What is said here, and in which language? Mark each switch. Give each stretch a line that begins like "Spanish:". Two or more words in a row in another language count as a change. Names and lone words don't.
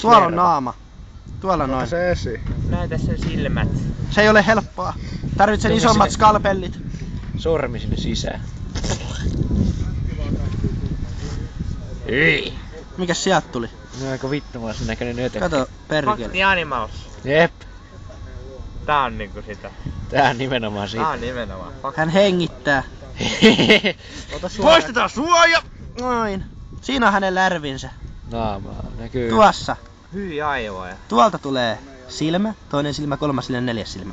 Finnish: On naama. Tuolla Ota noin. se esiin. Näytä sen silmät. Se ei ole helppoa. Tarvitsen Tunne isommat sinne. skalpellit. Sormi sinne sisään. Hyi. Mikäs sieltä tuli? No aika vittumaisen näköinen ötökkä. Kato, perkele.
English: Fuck the animals.
Finnish: Jep. Tää on niinku sitä. Tää on nimenomaan Tää siitä. on nimenomaan. Fuck. Hän hengittää. Ota suoja. Poistetaan suoja! Noin. Siinä on hänen lärvinsä. Naamaa näkyy. Tuossa. Hyi aivoja. Tuolta tulee silmä, toinen silmä, kolmas silmä, neljäs silmä.